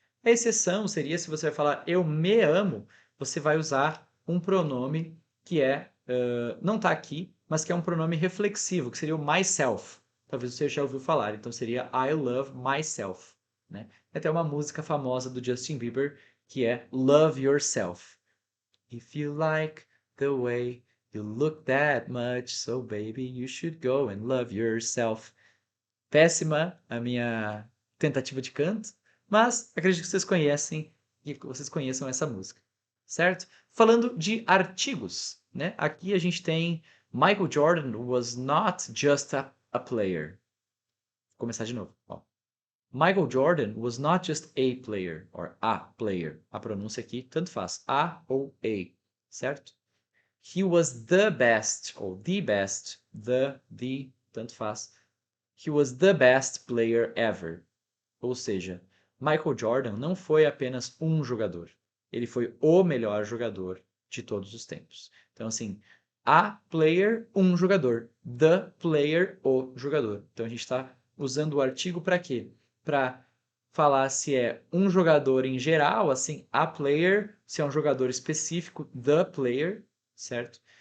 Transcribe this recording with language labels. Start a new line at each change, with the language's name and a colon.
Portuguese: A exceção seria se você vai falar eu me amo, você vai usar um pronome que não está aqui, mas que é um pronome reflexivo, que seria o myself. Talvez você já ouviu falar. Então seria
English: I love myself,
Portuguese: né? Tem até uma música famosa do Justin Bieber que é Love Yourself.
English: If you like the way you look that much, so baby, you should go and love yourself.
Portuguese: Péssima a minha tentativa de canto, mas acredito que vocês conhecem e que vocês conheçam essa música, certo? Falando de artigos, né? Aqui a gente tem
English: Michael Jordan was not just a player.
Portuguese: Vou começar de novo. Ó.
English: Michael Jordan was not just a player, or a player.
Portuguese: A pronúncia aqui tanto faz, a ou a, certo?
English: He was the best,
Portuguese: ou
English: the best, the,
Portuguese: tanto faz.
English: He was the best player ever.
Portuguese: Ou seja, Michael Jordan não foi apenas um jogador. Ele foi o melhor jogador de todos os tempos. Então, assim,
English: a player,
Portuguese: um jogador.
English: The player,
Portuguese: o jogador. Então, a gente está usando o artigo para quê? Para falar se é um jogador em geral, assim,
English: a player,
Portuguese: se é um jogador específico,
English: the player,
Portuguese: certo?